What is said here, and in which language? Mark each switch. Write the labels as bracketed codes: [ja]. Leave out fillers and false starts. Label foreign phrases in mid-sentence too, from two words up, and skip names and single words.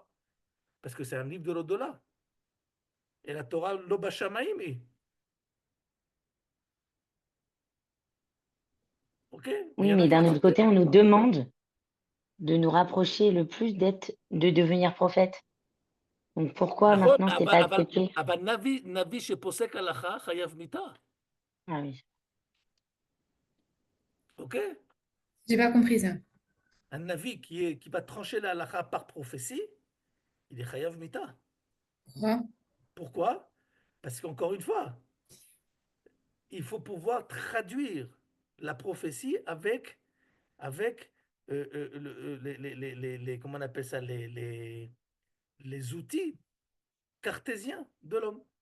[fr] Parce que c'est un livre de l'au-delà. Et la Torah, [he] לא בשמים. [fr] Ok? Mais il Oui, y en a mais qui ont d'un autre accepté. côté, on nous demande de nous rapprocher le plus de devenir prophète. Donc pourquoi [he] נכון, [fr] maintenant c'est pas accepté? [he] אבל נביא שפוסק הלכה חייב מיתה. [fr] Ah oui. Ok? J'ai pas compris ça. Un navi qui va trancher la halakha par prophétie, il est [he] חייב מיתה. [fr] Pourquoi? Pourquoi? Parce qu'encore une fois, il faut pouvoir traduire la prophétie avec comment on appelle ça, les outils cartésiens de l'homme.